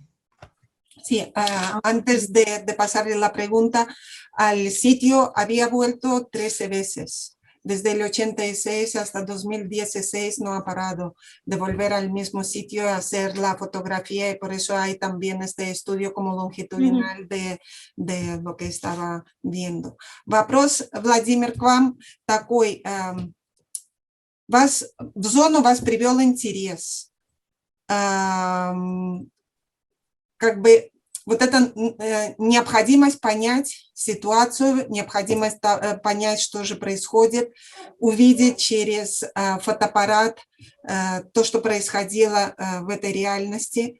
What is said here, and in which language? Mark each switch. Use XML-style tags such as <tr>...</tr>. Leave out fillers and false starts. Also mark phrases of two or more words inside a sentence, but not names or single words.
<es>Sí, antes de pasarle la pregunta, al sitio había vuelto 13 veces. Desde el 86 hasta 2016 no ha parado de volver al mismo sitio a hacer la fotografía y por eso hay también este estudio como longitudinal de lo que estaba viendo.</es> <ru>Вопрос, Владимир, к вам такой. Вас в зону вас привел интерес. Как бы вот эта необходимость понять ситуацию, необходимость понять, что же происходит, увидеть через фотоаппарат то, что происходило в этой реальности.</ru>